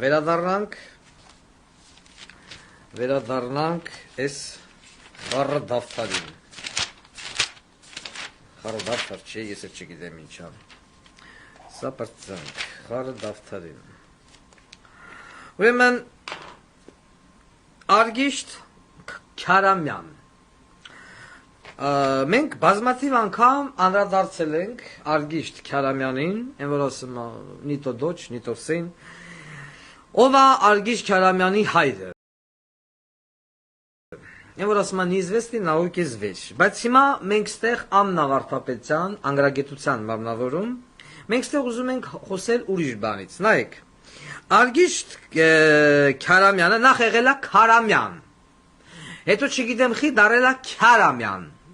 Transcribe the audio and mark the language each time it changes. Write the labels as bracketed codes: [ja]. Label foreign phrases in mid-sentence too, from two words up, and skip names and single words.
[hy] վերադառնանք այս խառը դավթարին։ Խառը դավթար չէ, ես էլ չգիտեմ ինչա։ Սա պրծանք, խառը դավթարին։ Ուրեմն Արգիշտ Քարամյան Մենք բազմաթիվ անգամ անդրադարձել ենք Արգիշտ Քարամյանին, այն որ ասում է [ru] «Ни то дочь, ни то сын», [hy] ով է Արգիշտ Քարամյանի հայրը։ Այն որ ասում է [ru] «Неизвестный науке зверь», [hy] բայց հիմա մենք ստեղ Աննա Վարդապետյան անգրագիտության մարմնավորում, մենք ստեղ ուզում ենք խոսել ուրիշ բանից։ Նայեք, Արգիշտ Քարամյանը նախ եղել է Քարամյան, հետո չգիտեմ խի դարել է Քարամյան։